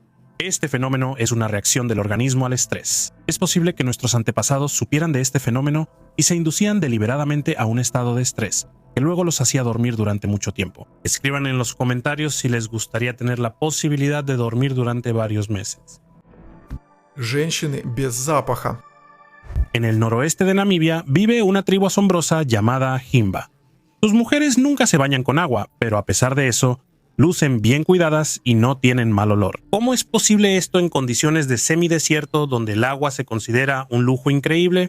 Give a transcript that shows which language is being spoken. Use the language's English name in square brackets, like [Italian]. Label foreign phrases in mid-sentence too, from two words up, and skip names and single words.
[Spanish] Este fenómeno es una reacción del organismo al estrés. Es posible que nuestros antepasados supieran de este fenómeno y se inducían deliberadamente a un estado de estrés, que luego los hacía dormir durante mucho tiempo. Escriban en los comentarios si les gustaría tener la posibilidad de dormir durante varios meses. [Russian] Женщины без запаха. [Spanish] En el noroeste de Namibia vive una tribu asombrosa llamada Himba. Sus mujeres nunca se bañan con agua, pero a pesar de eso, lucen bien cuidadas y no tienen mal olor. ¿Cómo es posible esto en condiciones de semidesierto donde el agua se considera un lujo increíble?